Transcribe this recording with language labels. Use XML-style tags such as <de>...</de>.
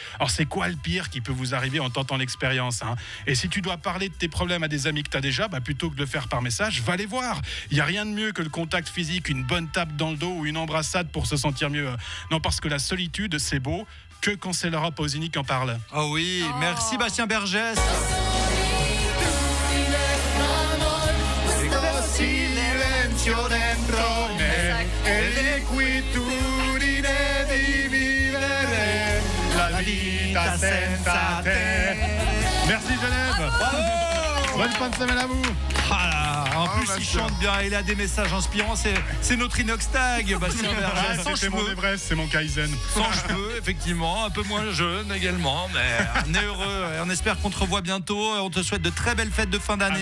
<fr>Alors, c'est quoi le pire qui peut vous arriver en tentant l'expérience? Et si tu dois parler de tes problèmes à des amis que tu as déjà, plutôt que de le faire par message, va les voir. Il n'y a rien de mieux que le contact physique, une bonne tape dans le dos ou une embrassade pour se sentir mieux. Non, parce que la solitude, c'est beau, que quand c'est Laura Pausini qui en parle. Oh oui, merci Bastien Bergès.</fr> <it>Silenzio dentro me e l'inquietudine di vivere la vita senza te.</it> <fr>Merci Genève. Bonne fin de semaine à vous. En plus, il chante bien, il a des messages inspirants. C'est notre Inoxtag, Bastien Bergès. C'était mon Everest, c'est mon Kaizen. Sans cheveux, effectivement, un peu moins jeune également, mais on est heureux et on espère qu'on te revoit bientôt. On te souhaite de très belles fêtes de fin d'année.</fr>